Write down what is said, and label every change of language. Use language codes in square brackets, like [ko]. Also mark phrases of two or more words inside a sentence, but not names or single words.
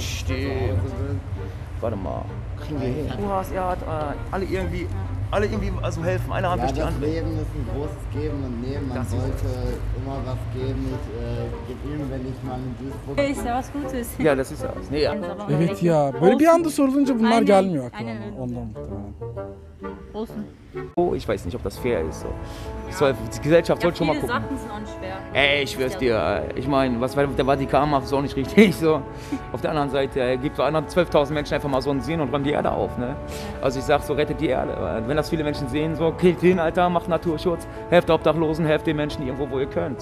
[de] bis ich zu Hause bin? Warte mal. Kriegen wir hin. Du hast, ja, alle irgendwie also helfen. Einer Hand Ja, durch die das andere. Leben ist ein großes Geben und Nehmen. Man Das ist sollte immer was geben. Ich gebe ihm, wenn ich mal in Duisburg Ist ja was Gutes. Ja, das ist das. Nee, ja. [tr] Evet ya. Böyle bir anda sorulunca bunlar Aynen, gelmiyor aklıma. aynen öyle. Ondan muhtemelen. Olsun. [de] Oh, ich weiß nicht, ob das fair ist. So. Die Gesellschaft Ja, sollte schon mal viele gucken. Sachen sind auch nicht schwer. Ey, ich schwör's dir, ich meine, was der Vatikan macht, ist auch nicht richtig. So. Auf der anderen Seite gibt so 12.000 Menschen einfach mal so einen Sinn und räumt die Erde auf. Ne? Also ich sag so, rettet die Erde. Wenn das viele Menschen sehen, so, killt hin, Alter, macht Naturschutz, helft Obdachlosen, helft den Menschen irgendwo, wo ihr könnt.